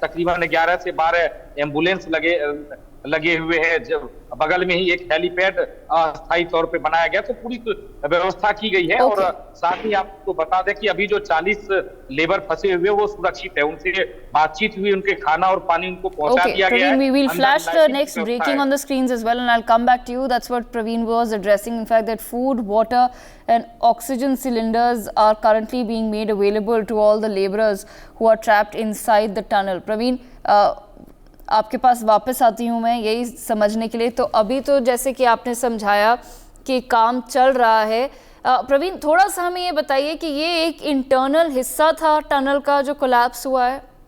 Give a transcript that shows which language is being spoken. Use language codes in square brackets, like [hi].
[hi] तकरीबन 11 से 12 एम्बुलेंस लगे हुए हैं। जब बगल में ही एक हेलीपैड अस्थायी तौर पे बनाया गया, तो पूरी व्यवस्था की गई है। और साथ ही आपको बता दें कि अभी जो 40 लेबर फंसे हुए वो सुरक्षित है। उनसे बातचीत हुई, उनके खाना और पानी उनको पहुंचा दिया गया है। [en] We will flash the next breaking on the screens as well, and I'll come back to you. That's what Praveen was addressing. In fact, that food, water and oxygen cylinders are currently being made available to all the laborers who are trapped inside the tunnel. [hi] Praveen, आपके पास वापस आती हूँ मैं यही समझने के लिए। तो अभी तो जैसे कि आपने समझाया कि काम चल रहा है, प्रवीण थोड़ा सा हमें ये बताइए कि ये एक इंटरनल हिस्सा था टनल का जो कोलैप्स हुआ है।